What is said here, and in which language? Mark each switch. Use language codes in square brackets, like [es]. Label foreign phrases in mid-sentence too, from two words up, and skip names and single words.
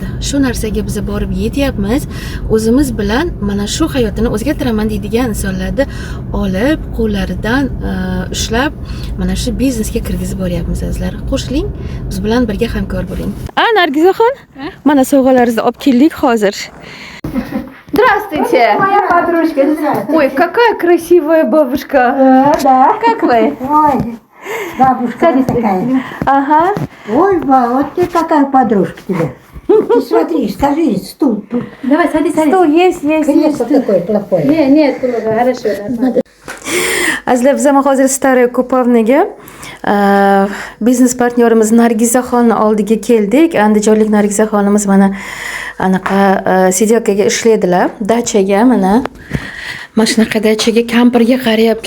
[uz] Shu narsaga biz borib yetyapmiz. O'zimiz bilan mana shu hayotini o'zgartiraman deydigan insonlarni olib, qo'llaridan ushlab, mana shu biznesga kirgizib boryapmiz azizlar. Qo'shiling, biz bilan birga hamkor bo'ling. Nargizaxon, mana sovg'alaringizni olib keldik hozir. [ru] Здравствуйте. Моя подружка. Ой, какая красивая бабушка. Да. Как вы? Ой, бабушка вот такая. Ага. Ой, вот ты какая подружка тебе. Ты смотри, скажи, стул. Давай, садись. Стул есть. Кресло такое плохое. Нет, хорошо. [uz] Azizlar, biz ham hozir Staraya Kupovnaga biznes partnyorimiz Nargizaxonni oldiga keldik. Andijonlik Nargizaxonimiz mana anaqa sidelkaga ishlaydilar. Dachaga mana shunaqa dachaga kampirga qarayaptilar.